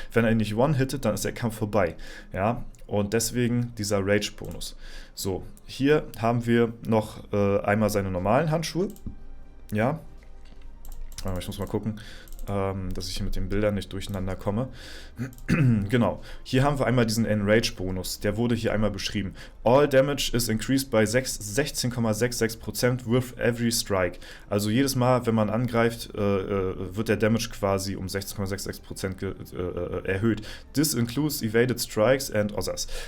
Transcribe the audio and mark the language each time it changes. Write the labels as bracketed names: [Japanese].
[German] Wenn er ihn nicht one-hittet, dann ist der Kampf vorbei. Ja, und deswegen dieser Rage-Bonus. So, hier haben wir noch einmal seine normalen Handschuhe. Ja, ich muss mal gucken, dass ich hier mit den Bildern nicht durcheinander komme. Genau, hier haben wir einmal diesen Enrage-Bonus, der wurde hier einmal beschrieben. [English] All damage is increased by 16,66% with every strike. [German] Also jedes Mal, wenn man angreift, wird der Damage quasi um 16,66% erhöht. [English] This includes evaded strikes and others.